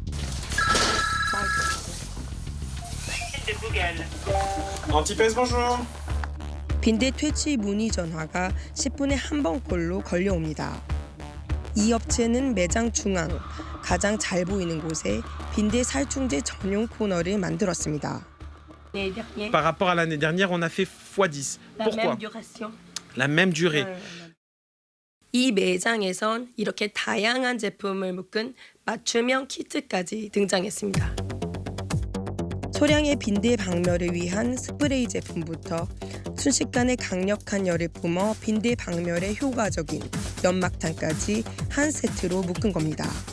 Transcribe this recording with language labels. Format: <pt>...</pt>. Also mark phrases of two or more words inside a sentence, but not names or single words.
<ko>빈대 퇴치 문의 전화가 10분에 한 번꼴로 걸려옵니다. 이 업체는 매장 중앙, 가장 잘 보이는 곳에 빈대 살충제 전용 코너를 만들었습니다.</ko> <fr>Par rapport à l'année dernière, on a fait x10. Pourquoi? La même durée.</fr> <ko>이 매장에선 이렇게 다양한 제품을 묶은 맞춤형 키트까지 등장했습니다. 소량의 빈대 박멸을 위한 스프레이 제품부터 순식간에 강력한 열을 뿜어 빈대 박멸에 효과적인 연막탄까지 한 세트로 묶은 겁니다.</ko>